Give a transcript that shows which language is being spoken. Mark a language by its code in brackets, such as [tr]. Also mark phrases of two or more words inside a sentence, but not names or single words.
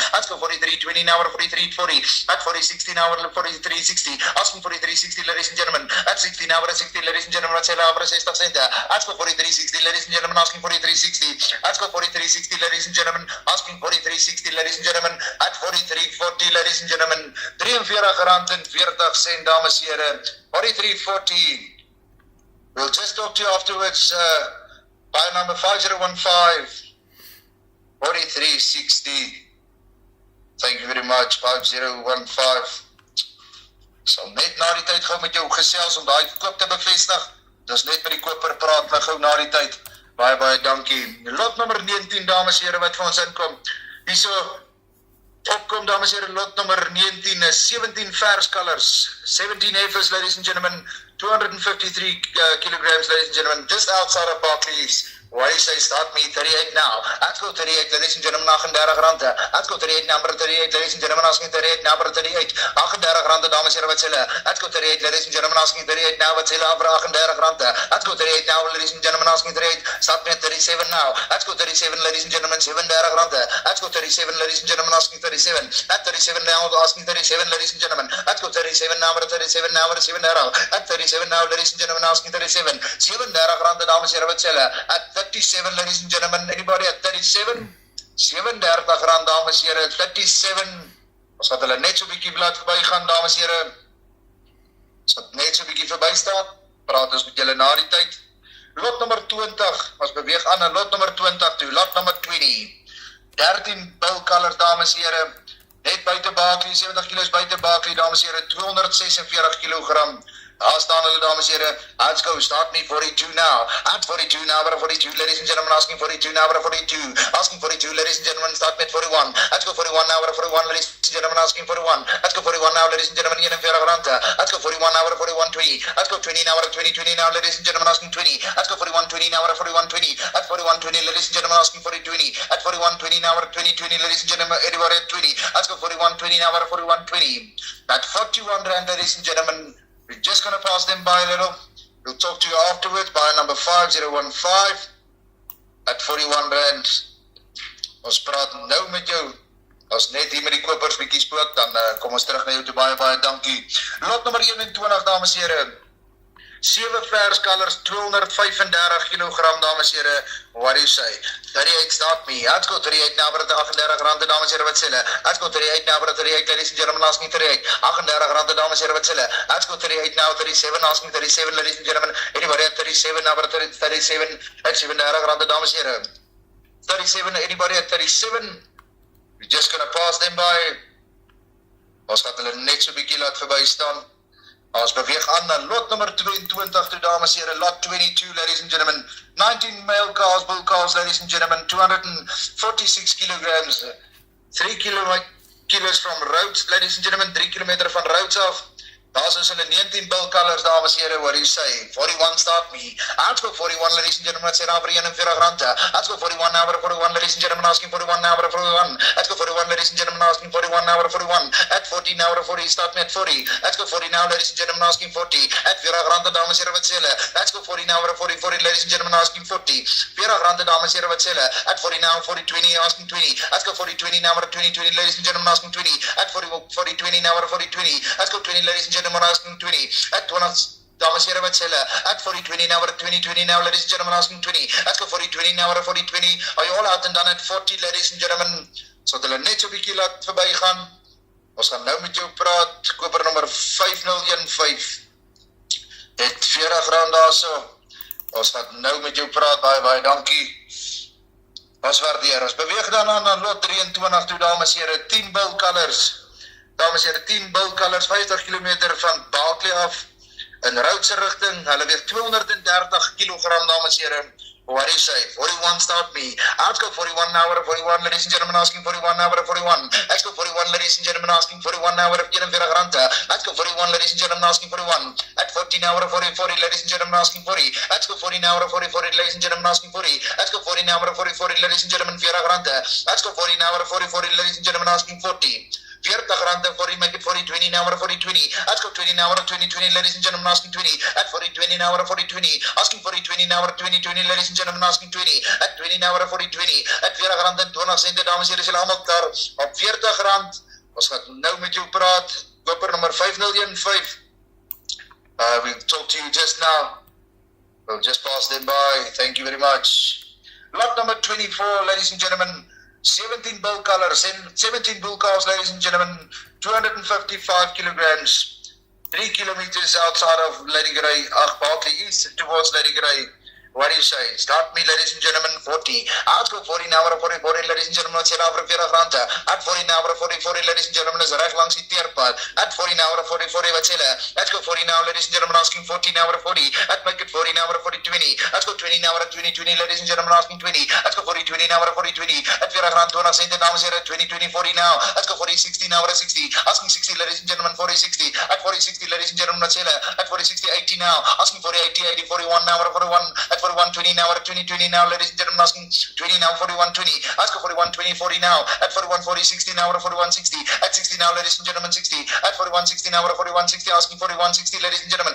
[en] Let's go 43, 20 now, we're 43, 40. At 40, 60 now, we're 43, 60. Asking 43, 60, ladies and gentlemen. At 60 now, we're 60, ladies and gentlemen. Let's say over 60 cent. Let's go 43, 60, ladies and gentlemen. Asking 43, 60. Let's go 43, 60, ladies and gentlemen. Asking 43, 60, ladies and gentlemen. At 43, 40, ladies and gentlemen. [af] 43 rand en 40 sent, dames en heren. 43.40. [en] We'll just talk to you afterwards. Buy number 5015. 43.60. Thank you very much, 5015. [af] Sal net na die tyd gou met jou gesels om daai koop te bevestig. Dis net met die koper praat nou gou na die tyd. Baie dankie. Lot nommer 19, dames en here, wat vir ons inkom. Hierso opkom, dames en here, lot nummer 19 is 17 vers colors, [en] 17 heifers, ladies and gentlemen, 253 kilograms, ladies and gentlemen, just outside of Barclays. Why you say start me 38 now? Let's go 38, ladies and gentlemen, 38 rande. Let's go 38, number 38, ladies and gentlemen, asking 38, number 38. [af] 38 rande, dames en here, wat sê hulle? [en] Let's go 38, ladies and gentlemen, asking 38 now, [af] wat sê hulle over 38 rande? [en] Let's go 38 now, ladies and gentlemen, asking 38. Start me at 37 now. Let's go 37, ladies and gentlemen, 37 rande. Let's go 37, ladies and gentlemen, asking 37. At 37 now, asking 37, ladies and gentlemen. Let's go 37 now, 37 now, 37 now. At 37 now, ladies and gentlemen, asking 37. [af] 37 rande, dames en here, wat sê hulle? [en] At 37, ladies and gentlemen, anybody at 37? [af] 37 rand, dames en here, 37. Ons gaat hulle net so bietjie blad verby gaan, dames en here. Ons gaat net so bietjie verby staan. Praat ons met julle na die tyd. Lot nummer 20, ons beweeg aan na lot nummer 20 toe. Lot nummer 20. 13 bull colors, dames en here. Net buite Barclay, 70 kilos buite Barclay, dames en here, 246 kilogram. Daar staan hulle, dames en here. [en] Let's go, start me 42 now. At 42 now, 42, ladies and gentlemen, asking 42 now, 42. Asking 42, ladies and gentlemen, start me at 41. Let's go 41 now, 41, ladies and gentlemen, asking 41. Let's go 41 now, ladies and gentlemen, 41 rande. Let's go 41 now, 41, 20. Let's go 20 now, 20, 20 now, ladies and gentlemen, asking 20. Let's go 41, 20 now, 41, 20. At 41, 20, ladies and gentlemen, asking 40, 20. At 41, 20 now, 20, 20, ladies and gentlemen, everybody at 20. Let's go 41, 20 now, 41, 20. At 41 rand, ladies and gentlemen, we're just going to pass them by a little. We'll talk to you afterwards by number 5015 at 41 rand. [af] Ons praat nou met jou. As net hier met die kopers bietjie spook, dan kom ons terug na jou toe. Baie dankie. Lot nummer 21, dames en here. 7 vers colors, 235 kilogram, dames en here. [en] What do you say? 38, start me. Let's go 38 now, 38 rande, [af] dames en here, wat sê hulle? [en] Let's go 38 now, 38, ladies and gentlemen, asking 38. [af] 38 rande, dames en here, wat sê hulle? [en] Let's go 38 now, 37, asking 37, ladies and gentlemen. Anybody at 37 now, 37, at 37 [af] rande, dames en here. [en] 37, anybody at 37? We're just gonna pass them by. [af] Ons gaat hulle net so bietjie laat verby staan. Ons beweeg aan na lot nummer 22 toe, dames en here, [en] lot 22, ladies and gentlemen. 19 male cows, bull cows, ladies and gentlemen, 246 kilograms, 3 kilos from roads, ladies and gentlemen, 3 [af] kilometer van roads af. Daar is hulle 19 bull colors, dames en here, [en] what do you say? 41, start me. Let's go 41, ladies and gentlemen, let's say now for 41 rande. Let's go 41 now, 41, ladies and gentlemen, asking 41 now, 41. Let's go 41, ladies and gentlemen, asking 41 now, 41. At 40 now, 40, start me at 40. Let's go 40 now, ladies and gentlemen, asking 40. [af] At 40 rande, dames en here, wat sê hulle? [en] Let's go 40 now, 40, 40, ladies and gentlemen, asking 40. [af] 40 rande, dames en here, wat sê hulle? [en] At 40 now, 40, 20, asking 20. Let's go 40, 20 now, 20, 20, ladies and gentlemen, asking 20. At 40, 40, 20 now, 40, 20. Let's go 20, ladies and gentlemen, asking 20. At 20, [af] dames en here, wat sê hulle? [en] At 40, 20 now, 20, 20 now, ladies and gentlemen, asking 20. Let's go 40, 20 now, 40, 20. Are you all out and done at 40, ladies and gentlemen? [af] So hulle net so bietjie laat verby gaan. Ons gaan nou met jou praat. Koper nummer 5015. Het 40 rand daar so. Ons gaan nou met jou praat. Baie dankie. Ons waardeer. Ons beweeg dan aan lot 23 toe, dames en here, 10 bull colors. Dames en here, 10 bull colors, 50 kilometer van Barclay af, in roodse rigting. Hulle weeg 230 kilogram, dames en here. [en] What do you say? 41, start me. Let's go 41 now, 41, ladies and gentlemen, asking 41 now, 41. Let's go 41, ladies and gentlemen, asking 41 now, 41 rande. Let's go 41, ladies and gentlemen, asking 41. At 40 now, 40, 40, ladies and gentlemen, asking 40. Let's go 40 now, 40, 40, ladies and gentlemen, asking 40. Let's go 40 now, 40, 40, ladies and gentlemen, 40 rande. Let's go 40 now, 40, 40, ladies and gentlemen, asking 40. 40 rande, 40, make it 40, 20 now, 40, 20. Let's go 20 now, 20, 20, ladies and gentlemen, asking 20. At 40, 20 now, 40, 20. Asking 40, 20 now, 20, 20, ladies and gentlemen, asking 20. At 20 now, 40, 20. [af] At 40 rand en 20 cent, dames en here, is hulle allemaal klaar op 40 rand. Ons gaat nou met jou praat. Koper nummer 5015. [en] We'll talk to you just now. We'll just pass them by. Thank you very much. Lot number 24, ladies and gentlemen. 17 bull colors, 17 bull cows, ladies and gentlemen, 255 kilograms, 3 kilometers outside of Lady Grey, Barclay East towards Lady Grey. What do you say? Start me, ladies and gentlemen, 40. Let's go 40 now, 40, 40, ladies and gentlemen. Let's over 40 rande. At 40 now, 40, 40, ladies and gentlemen, [af] is reg langs die teerpad. [en] At 40 now, 40, 40, [af] wat sê hulle? [en] Let's go 40 now, ladies and gentlemen, asking 40 now, 40. At make it 40 now, 40, 20. Let's go 20 now, 20, 20, ladies and gentlemen, asking 20. Let's go 40, 20 now, 40, 20. At 40 [af] rand 20 sente, dames en heren, [en] 20, 20, 40 now. Let's go 40, 60 now, 60. Asking 60, ladies and gentlemen, 40, 60. At 40, 60, ladies and gentlemen, [af] wat sê hulle? [en] At 40, 60, 80 now. Asking 40, 80, 80, 41 now, 41. At 41, 20 now, 20, 20 now, ladies and gentlemen, asking 20 now, 41, 20. Ask for 41, 20, 40 now. At 41, 40, 60 now, 41, 60. At 60 now, ladies and gentlemen, 60. At 41, 60 now, 41, 60. Asking 41, 60, ladies and gentlemen.